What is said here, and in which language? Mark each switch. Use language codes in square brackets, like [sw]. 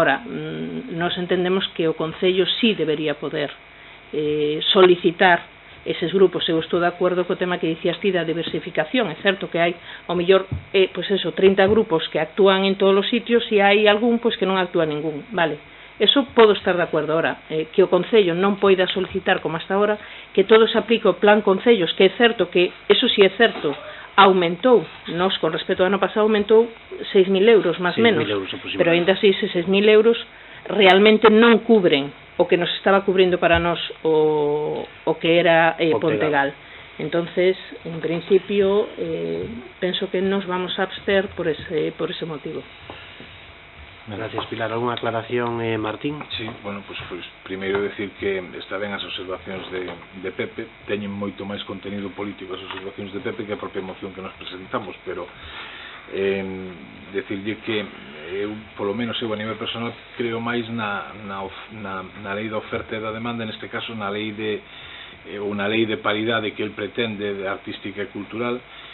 [gl] Ahora, nos entendemos que o Concello sí debería poder solicitar eses grupos. Eu estou de acordo co tema que dicías ti da diversificación. É certo que hai, ao mellor, pues eso, 30 grupos que actúan en todos os sitios e hai algún pues que non actúa ningún, vale. Eso podo estar de acordo. Ahora, que o Concello non poida solicitar como hasta ahora, que todo se aplique o plan Concellos, que é certo que, eso sí é certo, aumentou, nos con respecto ao ano pasado aumentou 6.000 euros, máis menos, pero ainda así, ese 6.000 euros realmente non cubren o que nos estaba cubrindo para nós o que era Pontegal. Entonces, en principio, penso que nos vamos a abster por ese motivo. Gracias, Pilar. [es] ¿Alguna aclaración, Martín? [gl] Sí, bueno, pues primeiro decir que está ben as observacións de Pepe, teñen moito máis contenido político as observacións de Pepe que a propia moción que nos presentamos, pero decirlle que eu, polo menos eu a nivel personal, creo máis na lei da oferta e da demanda, neste caso na lei de paridade que el pretende, de artística e cultural.